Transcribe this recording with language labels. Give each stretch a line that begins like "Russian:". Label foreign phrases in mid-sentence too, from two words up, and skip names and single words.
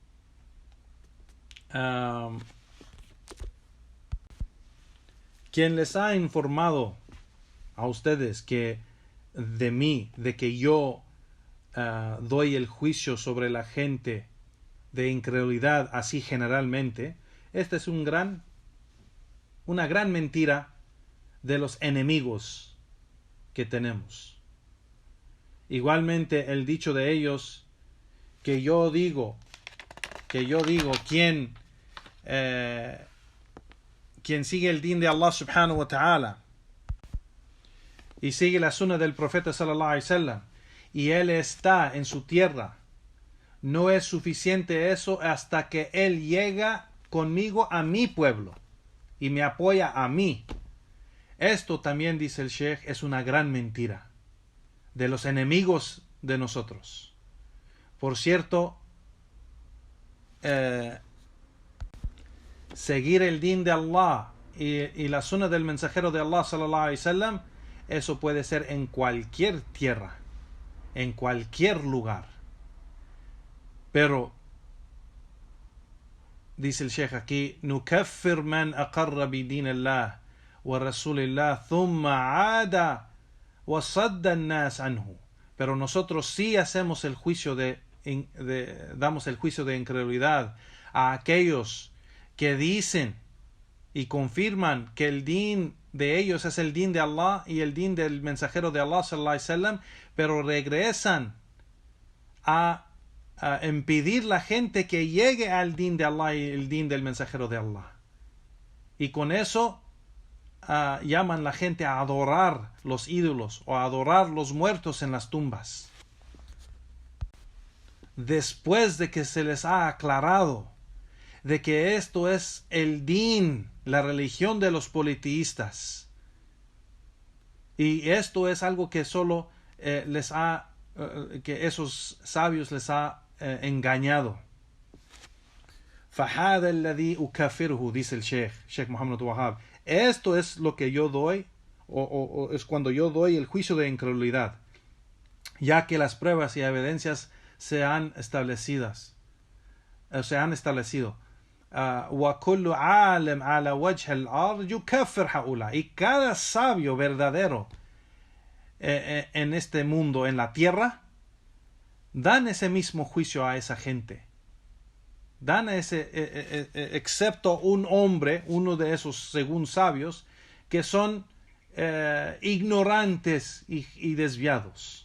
Spanish: quien les ha informado a ustedes que de mí, de que yo doy el juicio sobre la gente de incredulidad así generalmente, esta es una gran mentira de los enemigos que tenemos. Igualmente el dicho de ellos que yo digo quien sigue el din de
Arabic: الله سبحانه وتعالى
Spanish: y sigue la sunna del profeta
Arabic: صلى الله عليه وسلم
Spanish: y él está en su tierra, no es suficiente eso hasta que él llega conmigo a mi pueblo y me apoya a mí. Esto también, dice el Sheikh, es una gran mentira de los enemigos de nosotros. Por cierto, seguir el din de Allah y la sunna del mensajero de Allah
Arabic: صلى الله عليه وسلم,
Spanish: eso puede ser en cualquier tierra, en cualquier lugar. Pero dice el Sheikh aquí,
Arabic: نكفر من أقر بدين الله ورسول الله ثم عادى وصد الناس عنه.
Spanish: Pero nosotros sí hacemos el juicio damos el juicio de incredulidad a aquellos que dicen y confirman que el din de ellos es el din de Allah y el din del mensajero de Allah
Arabic: صلى الله عليه وسلم,
Spanish: pero regresan a impedir la gente que llegue al din de Allah y el din del mensajero de Allah. Y con eso llaman la gente a adorar los ídolos o a adorar los muertos en las tumbas. Después de que se les ha aclarado de que esto es el din, la religión de los politeístas. Y esto es algo que solo que esos sabios les ha engañado.
Arabic: فَهَذَا الَّذِي أُكَفِرُهُ,
Spanish: dice el Sheikh Muhammad Abdul Wahhab. Esto es lo que yo doy, o es cuando yo doy el juicio de incredulidad, ya que las pruebas y evidencias se han establecido.
Arabic: وَكُلُّ عَالِمْ عَلَى وَجْهِ الْأَرْضِ يُكَفِّرُ هَؤُلَاءِ.
Spanish: Y cada sabio verdadero en este mundo, en la tierra, dan ese mismo juicio a esa gente. Dan excepto un hombre, uno de esos según sabios, que son ignorantes y desviados.